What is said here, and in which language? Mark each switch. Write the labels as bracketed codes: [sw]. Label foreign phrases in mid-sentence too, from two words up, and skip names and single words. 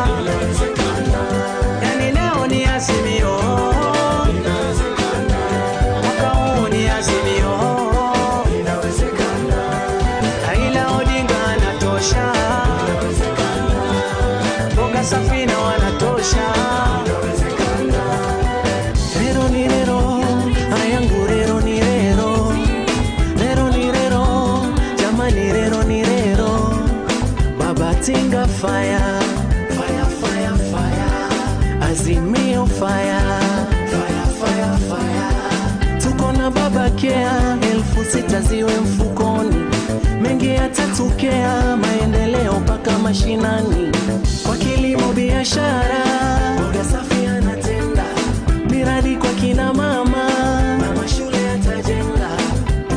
[sw] Yani leo ni azimio, mwaka huu ni azimio. Raila Odinga anatosha, Boga Safina wanatosha. [rn] Rero ni rero, ayangu rero ni rero. Rero ni rero, jamani rero ni rero. [en] Baba Tinga fire, fire, fire, fire. Azimio fire, fire, fire, fire. [sw] Tuko na baba Kea, 6,000 ziwe mfukoni. Mengi yatatokea, maendeleo mpaka mashinani. Kwa kilimo biashara, Boga Safi anatenda. Miradi kwa kina mama, mama shule atajenga.